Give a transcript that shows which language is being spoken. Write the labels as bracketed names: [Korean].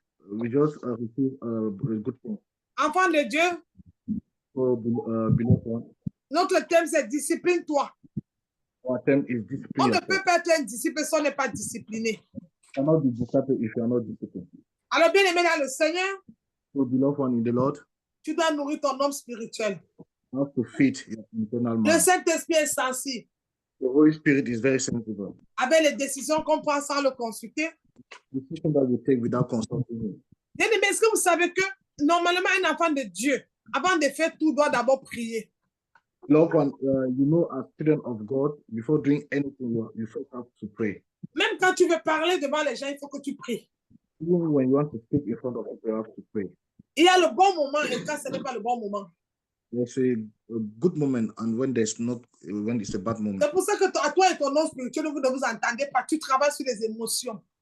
[English] we just receive a good thing. [French] Enfant de Dieu, [English] So, beloved one, [French] notre thème, c'est discipline-toi. [English] our term is [French] On [English] discipline. [French] ne peut pas être un disciple si on n'est pas discipliné. [English] You cannot be discipled if you are not disciplined. [French] Alors, bien aimé dans le Seigneur, [English] So, beloved one in the Lord, [French] tu dois nourrir ton homme spirituel. [English] you have to feed your internal [French] Le [English] man. [French] Saint-Esprit est sensible. [English] The Holy Spirit is very sensible. [French] Avec les décisions qu'on prend sans le consulter. [English] Decision that we take without consulting him. [French] Bien aimé, est-ce que vous savez que normalement, un enfant de Dieu, avant de faire tout, doit d'abord prier. [English] Beloved one, you know, as children of God, before doing anything, you first have to pray. [French] Même quand tu veux parler devant les gens, il faut que tu pries. [English] Even when you want to speak in front of people, you have to pray. [French] Il y a le bon moment et quand ce n'est pas le bon moment. [English] There's a good moment and when there's not, when it's a bad moment. [French] C'est pour ça que à toi et ton homme spirituel, vous ne vous entendez pas. Tu travailles sur les émotions.